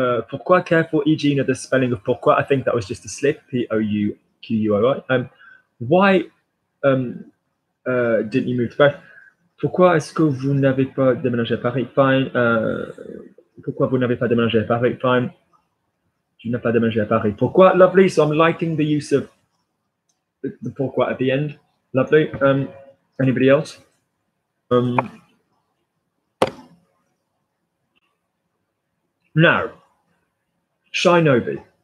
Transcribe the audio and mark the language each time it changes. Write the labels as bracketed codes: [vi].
[en] Pourquoi, careful, e.g., you know, the spelling of pourquoi, I think that was just a slip, P-O-U-Q-U-O-I. Why didn't you move to Paris? [fr] Pourquoi est-ce que vous n'avez pas déménagé à Paris? Fine. Pourquoi vous n'avez pas déménagé à Paris? Fine. Tu n'as pas déménagé à Paris. Pourquoi? Lovely. [en] So I'm liking the use of the pourquoi at the end. Lovely. Anybody else? Now, Shinobi.